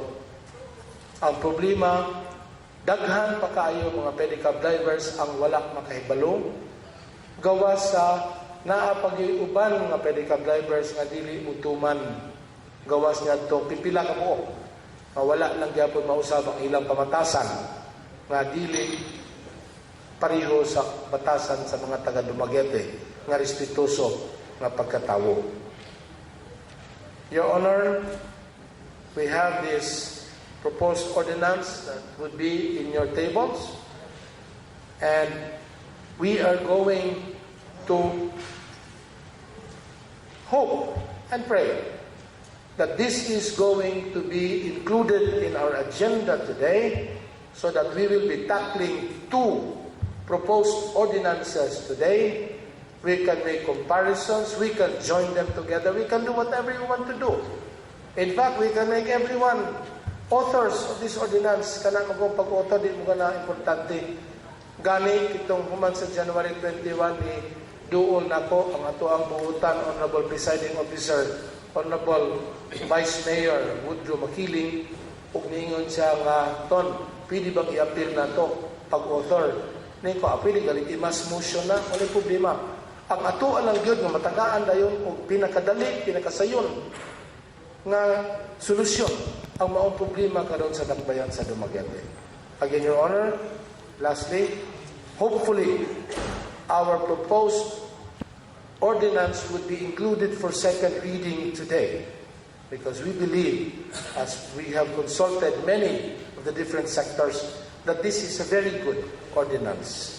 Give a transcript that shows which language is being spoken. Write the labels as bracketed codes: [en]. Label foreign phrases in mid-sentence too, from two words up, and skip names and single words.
[ceb] Ang problema, daghan pa kaayo mga pedicab drivers ang wala makahibalo gawas sa naa pag-iuban nga pedicab drivers nga dili utuman gawas ngadto pipila ka mo nga wala lang gyapon mausab ang ilang pamatasan nga dili pareho sa batasan sa mga taga Dumaguete nga respetuoso nga pagkatawo. [en] Your Honor, we have this proposed ordinance that would be in your tables, and we are going to hope and pray that this is going to be included in our agenda today so that we will be tackling 2 proposed ordinances today. We can make comparisons, we can join them together, we can do whatever you want to do. In fact, we can make everyone authors of this ordinance. [ceb] Kana magong pag-author, di mo na importante. Gani, itong human sa January 21 ni duol nako ang ato ang buutan, [en] Honorable Presiding Officer, [ceb] Honorable Vice Mayor Woodrow Makiling, ug niingon siya nga, Ton, [tl] pwede bang [ceb] i-appeal na to pag-author? Ning ko, pwede galit, i-mass motion na, wala problema. Ang ato lang gyud nga matagaan dayon og pinakadali, pinakasayon nga solusyon ang maong problema karon sa dakbayan sa Dumaguete. [en] Again, Your Honor, lastly, hopefully, our proposed ordinance would be included for second reading today because we believe, as we have consulted many of the different sectors, that this is a very good ordinance.